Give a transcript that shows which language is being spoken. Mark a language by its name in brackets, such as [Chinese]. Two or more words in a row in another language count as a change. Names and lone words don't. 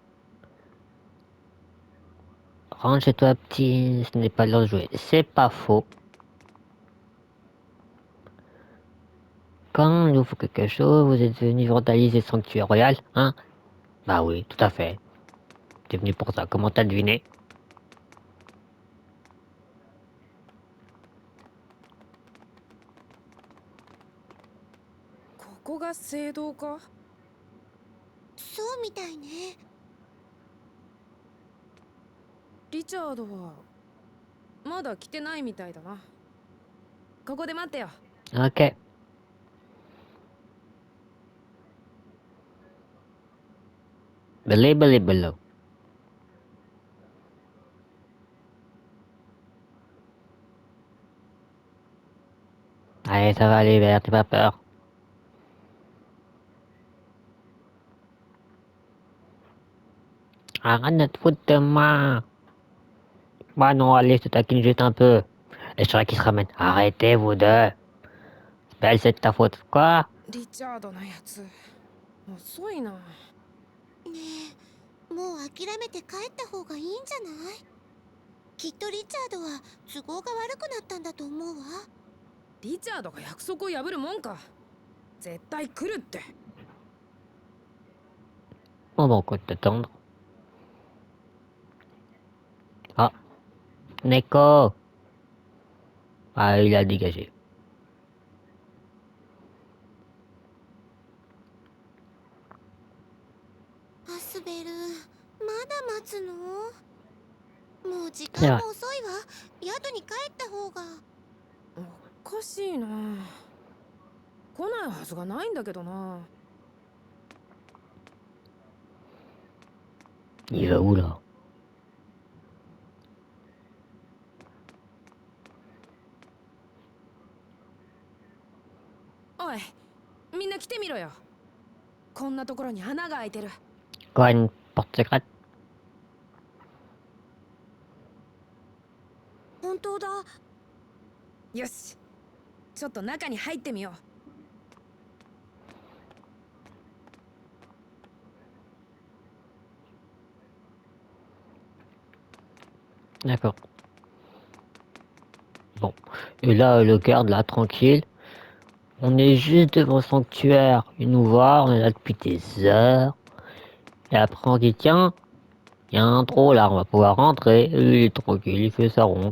[French] Rentre chez toi, petit, ce n'est pas l'heure de jouer. C'est pas faux. Quand il nous faut quelque chose, vous êtes venu vandaliser le sanctuaire royal, hein? Bah oui, tout à fait. T'es venu pour ça, comment t'as deviné? [Japanese] ここが聖堂か？そうみたいね。リチャードはまだ来てないみたいだな。ここで待ってよ。 [French] Ok. Belé. Allez, ça va aller vers, t'as pas peur. Arrête de te foutre de moi. Bah non, allez, je te taquine juste un peu. Et je serai qui se ramène. Arrêtez, vous deux. Belle, c'est de ta faute. Quoi? [Japanese] リチャードのやつ遅いな。ねえ、もう諦めて帰った方がいいんじゃない？きっとリチャードは都合が悪くなったんだと思うわ。リチャードが約束を破るもんか。絶対来るって。 [French] On va encore t'attendre. Ah. Neko. Ah, il a dégagé. [Japanese] アスベル、まだ待つの？もう時いや間も遅いわ。宿に帰った方が。おかしいな。来ないはずがないんだけどな。 [French] Il va où là? [Japanese] おい、みんな来てみろよ。こんなところに穴が開いてる。 [French] Quoi, une porte secrète? [Japanese] 本当だ。よし、ちょっと中に入ってみよう。 [French] D'accord. Bon. Et là, le garde, là, tranquille. On est juste devant le sanctuaire. Il nous voit, on est là depuis des heures. Et après, on dit, tiens, il y a un trou là, on va pouvoir rentrer. Et il est tranquille, il fait sa ronde.